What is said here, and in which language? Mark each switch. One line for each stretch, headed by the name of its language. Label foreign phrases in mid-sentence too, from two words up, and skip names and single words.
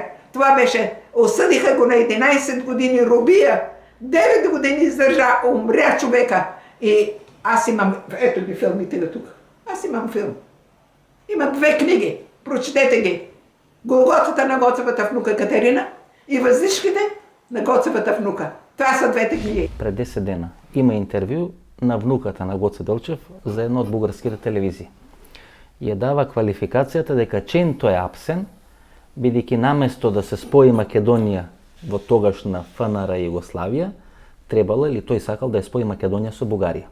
Bulgarian: Това беше, осъдиха го на 11 години робия, 9 години издържа, умря човека. И аз имам, ето ги филмите тук, аз имам филм. Имам 2 книги, прочетете ги. Голготата на Гоцевата внука Катерина и Въздишките на Гоцевата внука. Това са 2 книги.
Macedonian: Пред 10 дена има интервју на внуката на Гоце Делчев за една од бугарските телевизии. Ја дава квалификацијата дека Ченто е апсен, бидејќи наместо да се спои Македонија во тогашна ФНР Југославија, требало или тој сакал да ја спои Македонија со Бугарија.